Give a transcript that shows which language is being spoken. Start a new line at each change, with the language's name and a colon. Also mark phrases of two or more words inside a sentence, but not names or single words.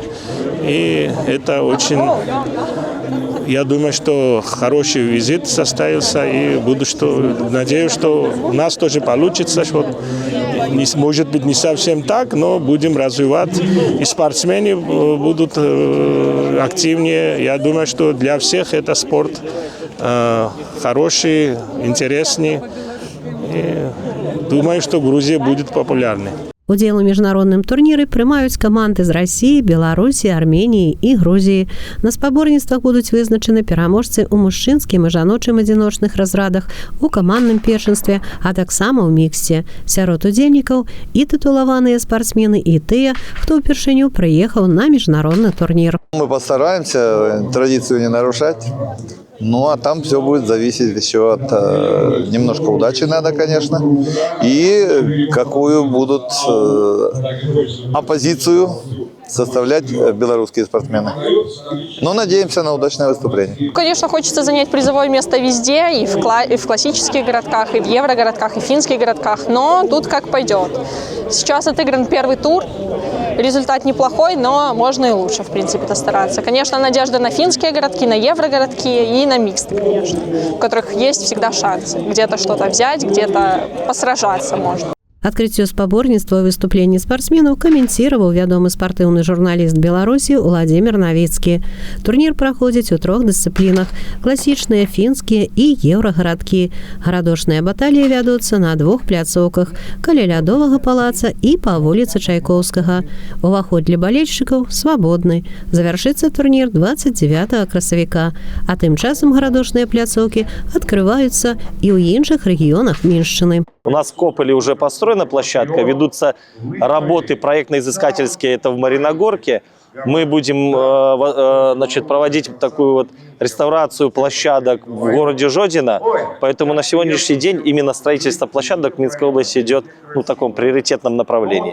Russian: И это очень, я думаю, что хороший визит состоялся, и надеюсь, что у нас тоже получится, что может быть не совсем так, но будем развивать, и спортсмены будут активнее. Я думаю, что для всех это спорт хороший, интересный, и думаю, что Грузия будет популярной.
Belarusian: Удзел у міжнародным турніры прымаюць каманды з Расіі, Беларусі, Арменіі і Грузіі. На спаборніцтвах будуць вызначаны пераможцы ў мужчынскім і жаночым адзіночных разрадах, у камандным першынстве, а таксама ў міксце. Сярод удзельнікаў і тытулаваныя спартсмены, і тыя, хто ўпершыню прыехаў на міжнародны турнір.
Russian: Мы постараемся традицию не нарушать. Ну, а там все будет зависеть еще от немножко удачи надо, конечно, и какую будут оппозицию составлять белорусские спортсмены. Но надеемся на удачное выступление. Конечно, хочется занять призовое место везде, и в классических городках, и в еврогородках, и в финских городках, но тут как пойдет. Сейчас отыгран первый тур. Результат неплохой, но можно и лучше, в принципе, стараться. Конечно, надежда на финские городки, на еврогородки и на миксты, конечно, в которых есть всегда шанс где-то что-то взять, где-то посражаться можно.
Belarusian: Адкрыццё спаборніцтва выступленні спартсменаў каментировал вядомы спартыўны журналіст Беларусі Владимир Новицкі. Турнір праходзіць у 3 дысцыплінах: класічныя, фінскія і еўрагарадкі. Гарадошныя баталіі вядуцца на 2 пляцоўках каля лядовага палаца і па вуліцы Чайкоўскага. Уваход для балельшчыкаў свабодны. Завяршыцца турнір 29 красавіка, а тым часам гарадошныя пляцоўкі адкрываюцца і ў іншых рэгіёнах Міншчыны.
Russian: У нас в Кополе уже построена площадка, ведутся работы проектно-изыскательские, это в Мариногорке. Мы будем проводить такую вот реставрацию площадок в городе Жодино, поэтому на сегодняшний день именно строительство площадок в Минской области идет в таком приоритетном направлении.